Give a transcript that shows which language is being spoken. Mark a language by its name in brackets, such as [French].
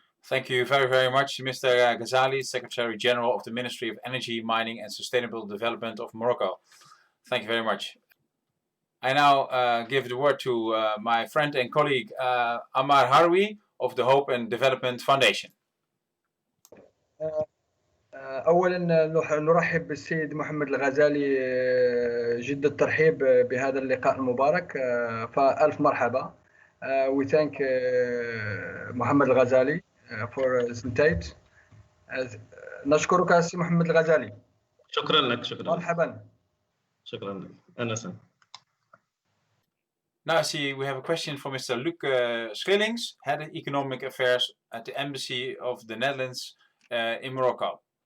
[English] Thank you very, very much, Mr. Ghazali, Secretary General of the Ministry of Energy, Mining and Sustainable Development of Morocco. Thank you very much. I now give the word to my friend and colleague Ammar Harwi of the Hope and Development Foundation. [Arabic] أولا نرحب بالسيد محمد الغزالي جد الترحيب بهذا اللقاء المبارك فألف مرحبا. [English] We thank محمد الغزالي for his insight. [Arabic] نشكرك سي محمد الغزالي. شكرا لك. شكرا. مرحبا. شكرا لك. أنسا. [English] Now I see we have a question from Mr. Luc Schillings, Head of Economic Affairs at the Embassy of the Netherlands in Morocco.